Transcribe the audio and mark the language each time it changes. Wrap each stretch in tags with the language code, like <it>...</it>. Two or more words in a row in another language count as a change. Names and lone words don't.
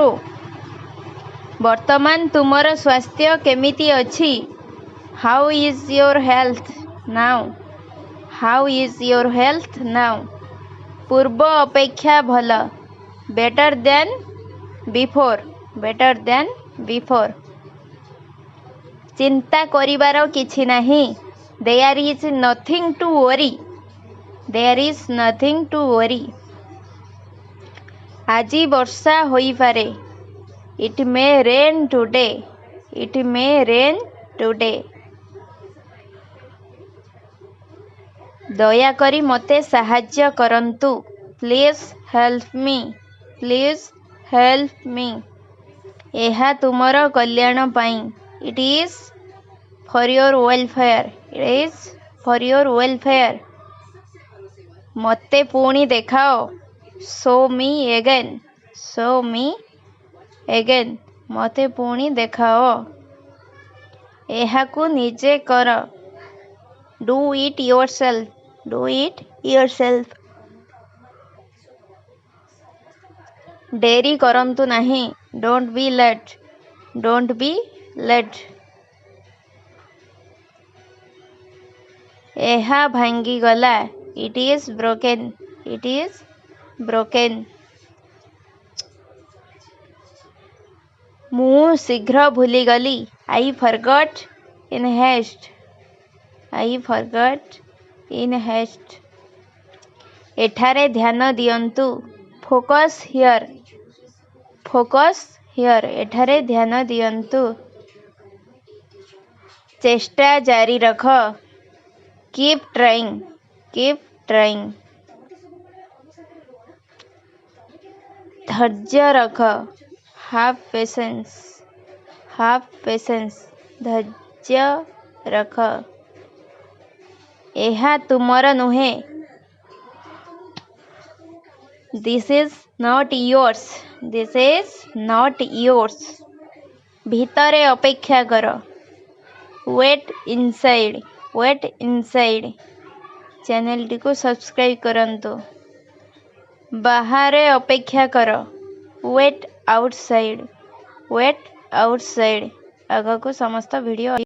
<or>ବର୍ତ୍ତମାନ ତୁମର ସ୍ୱାସ୍ଥ୍ୟ କେମିତି ଅଛି,</or> <en>how is your health now.</en> <or>ପୂର୍ବ ଅପେକ୍ଷା ଭଲ,</or> <en>better than before.</en> <or>ଚିନ୍ତା କରିବାର କିଛି ନାହିଁ,</or> <en>There is nothing to worry. There is nothing to worry.</en> <or>ଆଜି ବର୍ଷା ହୋଇପାରେ.</or> <en>It may rain today. It may rain today.</en> <or>ଦୟାକରି ମୋତେ ସାହାଯ୍ୟ କରନ୍ତୁ.</or> <en>Please help me. Please help me.</en> <or>ଏହା ତୁମର କଲ୍ୟାଣ ପାଇଁ.</or> <en>It is for your welfare. It is for your welfare.</en> <or>ମୋତେ ପୁଣି ଦେଖାଅ.</or> <en>Show me again. Show me again.</en> <or>ମୋତେ ପୁଣି ଦେଖାଅ. ଏହାକୁ ନିଜେ କର.</or> <en>Do it yourself. Do it yourself.</en> <or>ଡେରି କରନ୍ତୁ ନାହିଁ.</or> <en>Don't be late. Don't be late.</en> <or>ଏହା ଭାଙ୍ଗିଗଲା.</or> <en>It is broken. It is broken.</en> <or>ମୁଁ ଶୀଘ୍ର ଭୁଲିଗଲି.</or> <en>I forgot in haste. I forgot in haste.</en> <or>ଏଠାରେ ଧ୍ୟାନ ଦିଅନ୍ତୁ.</or> <en>Focus here. Focus here.</en> <or>ଏଠାରେ ଧ୍ୟାନ ଦିଅନ୍ତୁ. ଚେଷ୍ଟା ଜାରି ରଖ.</or> <en>Keep trying. Keep trying.</en> <or>ଧୈର୍ଯ୍ୟ ରଖ.</or> <en>Have patience. Have patience.</en> <or>ଧୈର୍ଯ୍ୟ ରଖ. ଏହା ତୁମର ନୁହେଁ.</or> <en>This is not yours. This is not yours.</en> <or>ଭିତରେ ଅପେକ୍ଷା କର.</or> <en>Wait inside. Wait inside.</en> <or>ଚ୍ୟାନେଲଟିକୁ ସବସ୍କ୍ରାଇବ୍ କରନ୍ତୁ. ବାହାରେ ଅପେକ୍ଷା କର.</or> <en>Wait outside. Wait outside.</en> <or>ଆଗକୁ ସମସ୍ତ ଭିଡ଼ିଓ</or>